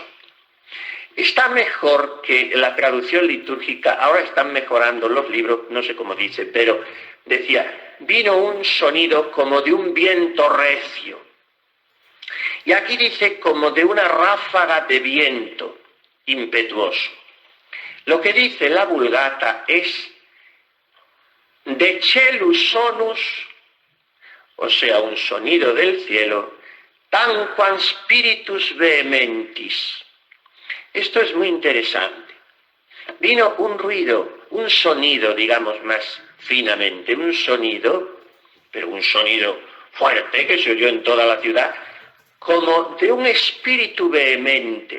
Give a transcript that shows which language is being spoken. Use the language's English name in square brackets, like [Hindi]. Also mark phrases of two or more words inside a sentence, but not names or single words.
[Spanish] Está mejor que la traducción litúrgica, ahora están mejorando los libros, no sé cómo dice, pero decía, vino un sonido como de un viento recio. Y aquí dice como de una ráfaga de viento impetuoso. Lo que dice la Vulgata es [Latin] de celus sonus, [Spanish] o sea, un sonido del cielo, [Latin] tanquam spiritus vehementis. [Spanish] Esto es muy interesante. Vino un ruido, un sonido, digamos más finamente, un sonido, pero un sonido fuerte que se oyó en toda la ciudad, como de un espíritu vehemente.